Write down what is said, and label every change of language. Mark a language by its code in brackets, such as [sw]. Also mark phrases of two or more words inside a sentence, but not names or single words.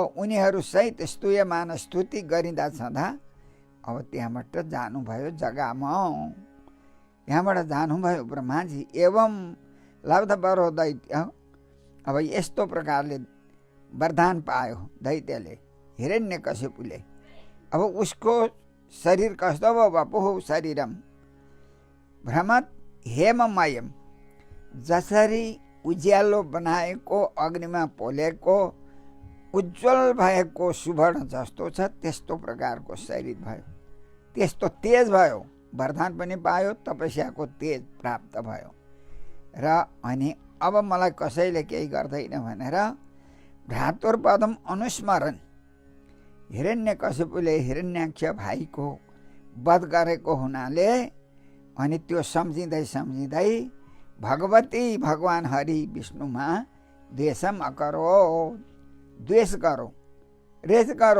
[ne] उनीहरूसहित स्तूयमान स्तुति गरिँदा छँदा अब त्यहाँबाट जानुभयो जग्गामा। त्यहाँबाट जानुभयो ब्रह्माजी। [sa] एवं लब्धवरो दैत्य, [ne] अब यस्तो प्रकारले वरदान पायो दैत्यले, हिरण्यकशिपुले। अब उसको शरीर कस्तो भयो? [sa] वपुः शरीरम भ्रमत हेममयम, [ne] जसरी उज्यालो बनाएको अग्निमा पोलेको उज्जवल भएको सुवर्ण जस्तो छ त्यस्तो प्रकारको शरीर भयो, त्यस्तो तेज भयो। वरदान पनि पायो, तपस्याको तेज प्राप्त भयो। र अनि अब मलाई कसैले केही गर्दैन भनेर [sa] भ्रातुर्पदम अनुस्मरण, [ne] हिरण्यकशिपुले हिरण्याक्ष भाइको वध गरेको हुनाले अनि त्यो सम्झिँदै भगवती भगवान हरि विष्णुमा [sa] द्वेषम अकरो, [ne] द्वेष गरौँ, रेस गरौँ।